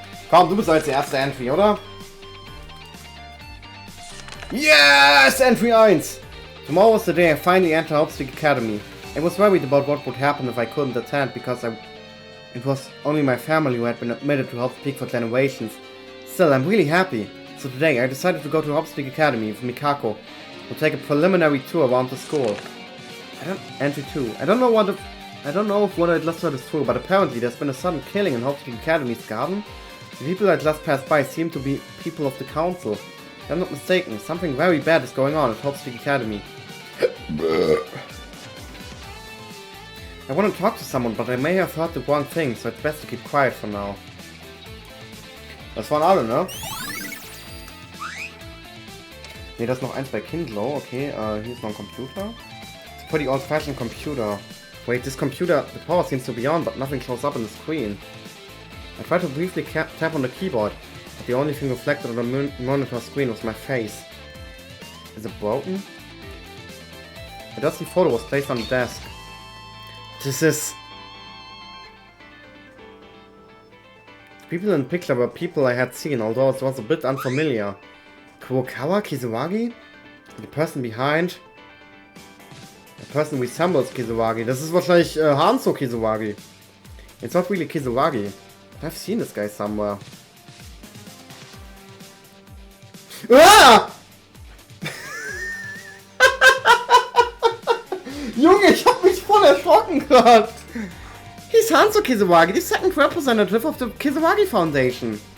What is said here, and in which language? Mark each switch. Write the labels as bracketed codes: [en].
[de] Komm, du bist als der erste Entry, oder? [en] Yes! Entry 1! Tomorrow was the day I finally entered Habt Academy. I was worried about what would happen if I couldn't attend, because it was only my family who had been admitted to Habt for generations. Still, I'm really happy. So today, I decided to go to Habt Academy with Mikako. We'll take a preliminary tour around the school. Entry 2. I don't know if what I just heard is true, but apparently there's been a sudden killing in Habt Academy's garden. The people I just passed by seem to be people of the council. If I'm not mistaken, something very bad is going on at Habt Academy. I want to talk to someone, but I may have heard the wrong thing, so it's best to keep quiet for now. [de] Das waren alle, ne? Ne, das ist noch eins bei Kindle. Okay, hier ist noch ein Computer. [en] It's a pretty old-fashioned computer. Wait, this computer, the power seems to be on, but nothing shows up on the screen. I tried to briefly tap on the keyboard, but the only thing reflected on the monitor screen was my face. Is it broken? A dusty photo was placed on the desk. This is... The people in the picture were people I had seen, although it was a bit unfamiliar. Kurokawa Kizawagi? The person behind... The person resembles Kizawagi. [de] Das ist wahrscheinlich Hanzo Kizawagi. [en] It's not really Kizawagi. But I've seen this guy somewhere. Ah! [de] Junge, ich hab mich voll erschrocken gerade. [en] He's Hanzo Kizawagi, the second representative of the Kizawagi Foundation.